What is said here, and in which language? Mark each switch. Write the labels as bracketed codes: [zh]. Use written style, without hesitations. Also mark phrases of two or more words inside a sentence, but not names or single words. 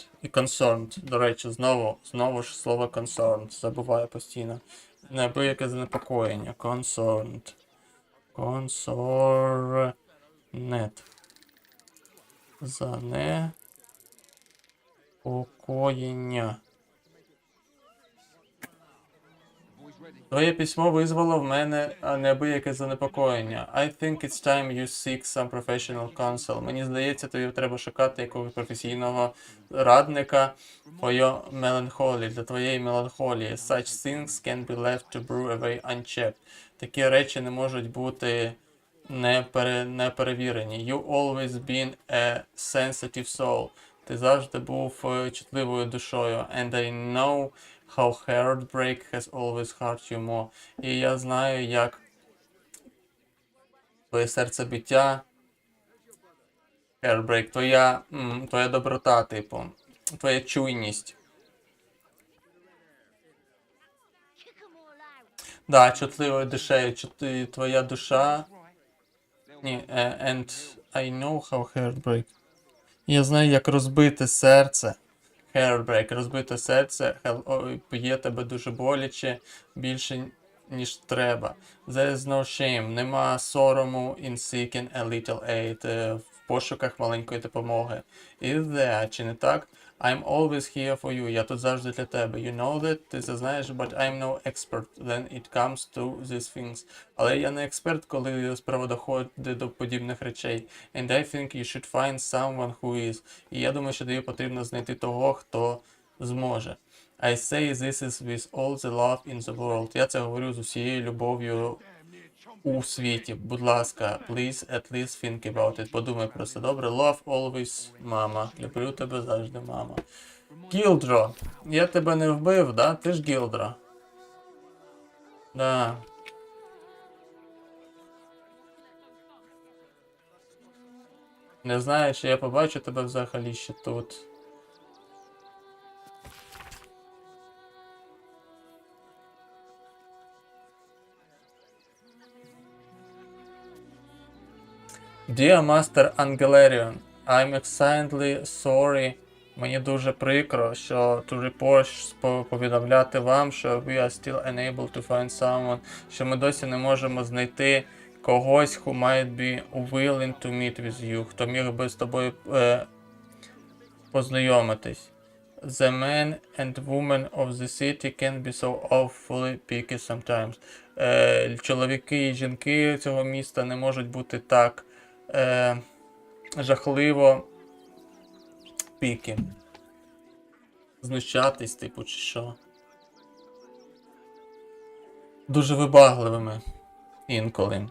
[en] І concerned, [uk] до речі, знову ж слово concerned, забуваю постійно. Неабияке занепокоєння, concerned. Консорнет. Занепокоєння. Твоє письмо визвало в мене неабияке занепокоєння. [en] I think it's time you seek some professional counsel. [uk] Мені здається, тобі треба шукати якогось професійного радника для твоєї меланхолії. [en] Such things can be left to brew away unchecked. [uk] Такі речі не можуть бути неперевірені. [en] You always been a sensitive soul. [uk] Ти завжди був чутливою душою. [en] And I know how heartbreak has always hurt you more. [uk] І я знаю, як твоє серцебиття, heartbreak, твоя доброта, типу, твоя чуйність. Да, чутливою душею, твоя душа. Ні, [en] and I know how heartbreak. [uk] Я знаю, як розбите серце. Heartbreak, розбите серце, б'є тебе дуже боляче, більше, ніж треба. [en] There is no shame, [uk] нема сорому [en] in seeking a little aid, [uk] в пошуках маленької допомоги. [en] Is there, [uk] чи не так? [en] I'm always here for you, [uk] я тут завжди для тебе. [en] You know that, [uk] ти це знаєш, [en] but I'm no expert when it comes to these things. [uk] Але я не експерт, коли справа доходить до подібних речей. [en] And I think you should find someone who is. [uk] І я думаю, що тобі потрібно знайти того, хто зможе. [en] I say this is with all the love in the world. [uk] Я це говорю з усією любов'ю у світі. Будь ласка, [en] please at least think about it. [uk] Подумай про це, добре? [en] Love always, [uk] мама. Люблю тебе завжди, мама. Гілдро. Я тебе не вбив, да? Ти ж Гілдро. Да. Не знаю, чи я побачу тебе взагалі ще тут. [en] Dear Master Angelarion, I'm exceedingly sorry. [uk] Мені дуже прикро, що [en] to report, [uk] повідомляти вам, що [en] we are still unable to find someone, [uk] що ми досі не можемо знайти когось, [en] who might be willing to meet with you, [uk] хто міг би з тобою познайомитись. [en] The men and women of the city can be so awfully picky sometimes. [uk] Чоловіки і жінки цього міста не можуть бути так жахливо піки. Знущатись, типу, чи що. Дуже вибагливими інколи.